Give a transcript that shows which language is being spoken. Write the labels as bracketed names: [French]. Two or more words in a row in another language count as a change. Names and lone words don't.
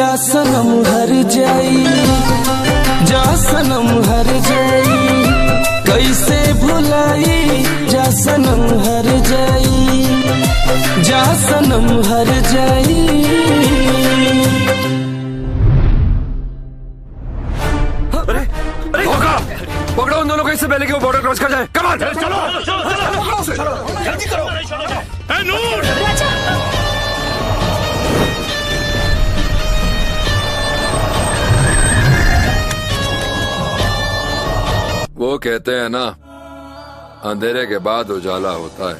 [Hindi] सनम हर जाई, जा सनम हर जाई, कैसे भुलाई, जा सनम हर जाई, जा सनम हर जाई। पकड़ो उन दोनों को इससे पहले कि वो बॉर्डर क्रॉस कर जाए। [English] come on, [Hindi] चलो जल्दी करो। ए नूर! वो कहते हैं ना, अंधेरे के बाद उजाला होता है।